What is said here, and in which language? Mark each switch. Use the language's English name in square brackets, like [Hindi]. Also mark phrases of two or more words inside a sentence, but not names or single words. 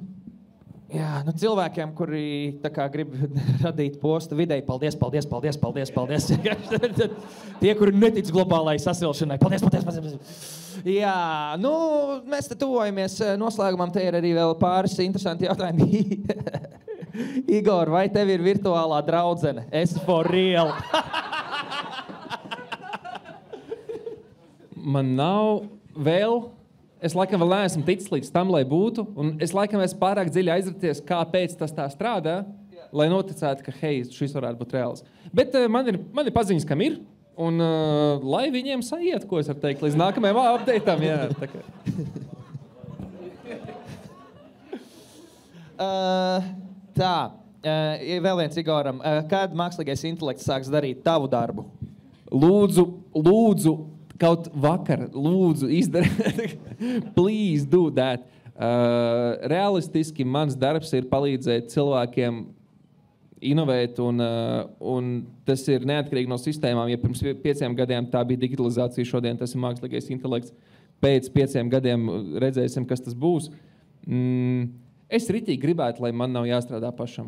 [Latvian] Jā, cilvēkiem, kuri grib radīt postu videi, paldies. Tie, kuri netic globālai sasilšanai, paldies. Jā, mēs te tuvojamies noslēgumam, te ir arī vēl pāris interesanti jautājumi. Igor, vai tev ir virtuālā draudzene? Esi [English] for real. [Latvian] Man nav vēl... Es laikam vēl neesmu ticis līdz tam, lai būtu, un es laikam esmu pārāk dziļi aizraties, kāpēc tas tā strādā, lai noticētu, ka, hei, šis varētu būt reāls. Bet man ir paziņas, kam ir, un lai viņiem saiet, ko es varu teikt, līdz nākamajam update'am, jā. Vēl viens Igoram. Kad mākslīgais intelekts sāks darīt tavu darbu? Lūdzu, kaut vakar, lūdzu, izdariet. [English] Please do that. [Latvian] Realistiski mans darbs ir palīdzēt cilvēkiem inovēt, un tas ir neatkarīgi no sistēmām. Ja pirms 5 gadiem tā bija digitalizācija, šodien tas ir mākslīgais intelekts. Pēc 5 gadiem redzēsim, kas tas būs. Es ritīgi gribētu, lai man nav jāstrādā pašam.